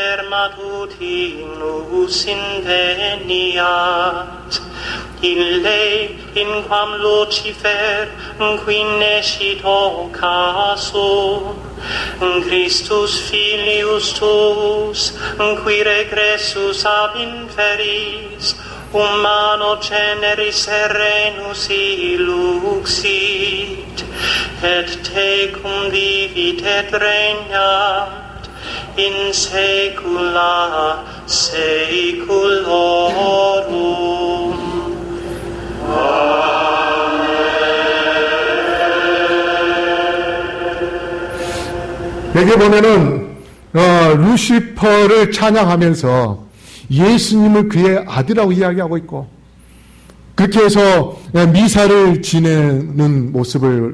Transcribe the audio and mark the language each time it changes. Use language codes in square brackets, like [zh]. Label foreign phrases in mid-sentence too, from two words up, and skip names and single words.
[la] Ille in quam Lucifer qui nescito caso Christus filius tuus qui regressus ab inferis humano generis serenus illuxit et tecum vivit et regnat in saecula saeculorum. [ko] 여기 보면은 루시퍼를 찬양하면서 예수님을 그의 아들이라고 이야기하고 있고 그렇게 해서 미사를 지내는 모습을